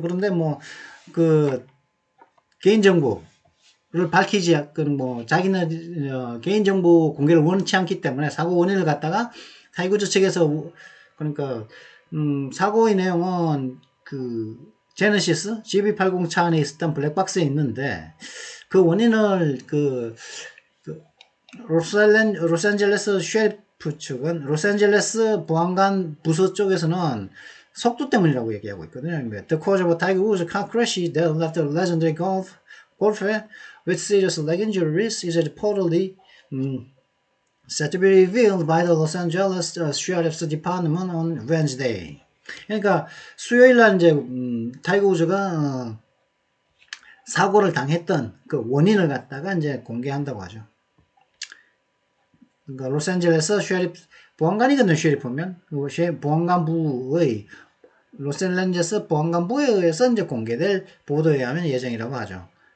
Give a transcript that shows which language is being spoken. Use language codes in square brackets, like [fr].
[ko] 그런데 뭐 개인정보를 밝히지 뭐 자기는 개인정보 공개를 원치 않기 때문에 사고 원인을 갖다가 타이거즈 측에서 그러니까 사고의 내용은 제네시스 GB80 차 안에 있었던 블랙박스에 있는데 그 원인을 로스앤젤레스 셰리프 측은 로스앤젤레스 보안관 부서 쪽에서는 속도 때문이라고 얘기하고 있거든요. [en] The cause of Tiger Woods' car crash that left a legendary golfer with serious leg injuries is reportedly set to be revealed by the Los Angeles Sheriff's Department on Wednesday. [ko] 그러니까 수요일날 이제 타이거 우즈가 사고를 당했던 그 원인을 갖다가 이제 공개한다고 하죠. 그러니까 로스앤젤레스 셰리프 보안관이거든요. 셰리프면 보안관부의 로스앤젤레스 보안관부에 의해서 이제 공개될 보도에 의하면 예정이라고 하죠.